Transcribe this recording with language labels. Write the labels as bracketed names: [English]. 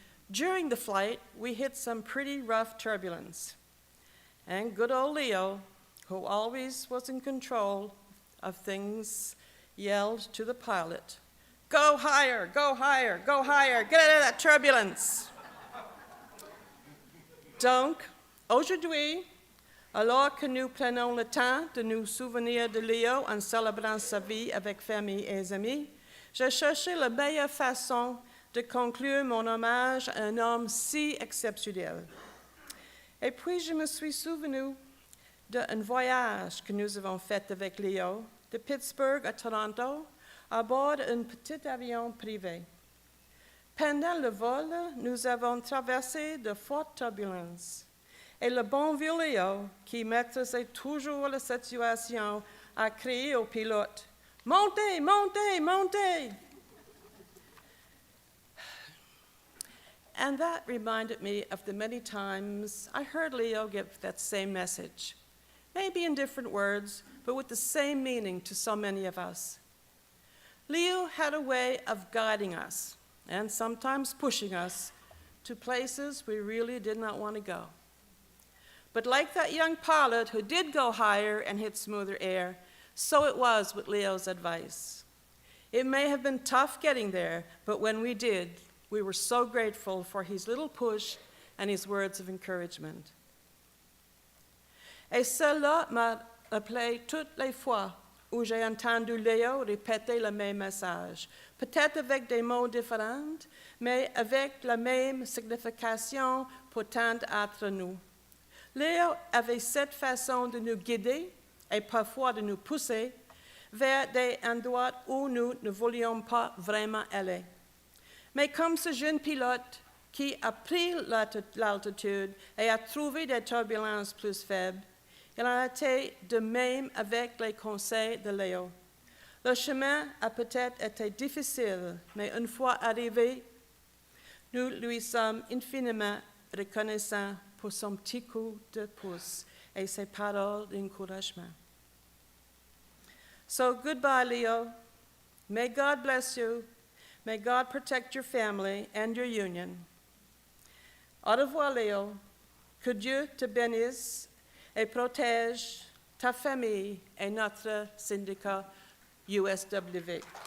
[English] During the flight, we hit some pretty rough turbulence. And good old Leo, who always was in control of things, yelled to the pilot, "Go higher, go higher, go higher, get out of that turbulence." [French] Donc, aujourd'hui, alors que nous prenons le temps de nous souvenir de Leo en célébrant sa vie avec famille et amis, j'ai cherché la meilleure façon de conclure mon hommage à un homme si exceptionnel. Et puis je me suis souvenu d'un voyage que nous avons fait avec Leo de Pittsburgh à Toronto à bord d'un petit avion privé. Pendant le vol, nous avons traversé de fortes turbulences. Et le bon vieux Leo, qui maîtrisait toujours la situation, a crié au pilote, "Montez, montez, montez!" [English] And that reminded me of the many times I heard Leo give that same message, maybe in different words, but with the same meaning to so many of us. Leo had a way of guiding us, and sometimes pushing us, to places we really did not want to go. But like that young pilot who did go higher and hit smoother air, so it was with Leo's advice. It may have been tough getting there, but when we did, we were so grateful for his little push and his words of encouragement. [French] Et cela m'a rappelé toutes les fois où j'ai entendu Leo répéter le même message, peut-être avec des mots différents, mais avec la même signification pour tant d'entre nous. Leo avait cette façon de nous guider et parfois de nous pousser vers des endroits où nous ne voulions pas vraiment aller. Mais comme ce jeune pilote qui a pris l'altitude et a trouvé des turbulences plus faibles, il en a été de même avec les conseils de Leo. Le chemin a peut-être été difficile, mais une fois arrivé, nous lui sommes infiniment reconnaissants pour son petit coup de pouce et ses paroles d'encouragement. [English] So goodbye, Leo. May God bless you. May God protect your family and your union. [French] Au revoir, Léo. Que Dieu te bénisse et protège ta famille et notre syndicat USW.